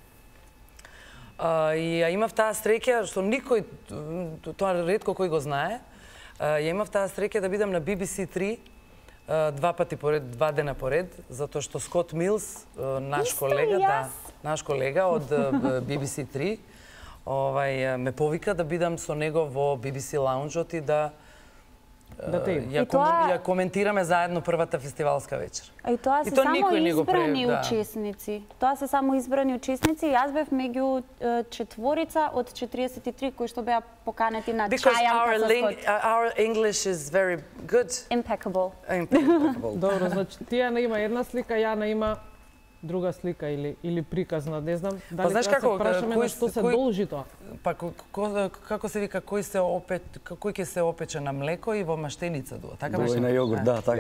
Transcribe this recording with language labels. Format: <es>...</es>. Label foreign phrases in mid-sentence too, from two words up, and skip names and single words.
<mk>И ја имав таа среќа што никој, тоа ретко кој го знае, ја имав таа среќа да бидам на BBC 3 два дена поред, затоа што Скот Милс, наш колега од BBC 3, ме повика да бидам со него во BBC лаунџот и да ја коментираме заедно првата фестивалска вечер. И тоа се само избрани учесници. Тоа се само избрани учесници. Јас бев меѓу четворица од 43 кои што беа поканети на чајанка со Скот.</mk> <en>Our English is very good. Impeccable.</en> <mk>Добро, значи Тијана има една слика, Јана има друга слика или приказна, не знам. Дали знаеш да се како, прашаме на што се должи тоа? Па како се вика, кој ќе се опече на млеко и во маштеница дуа, така беше? На јогурт, да, така.</mk>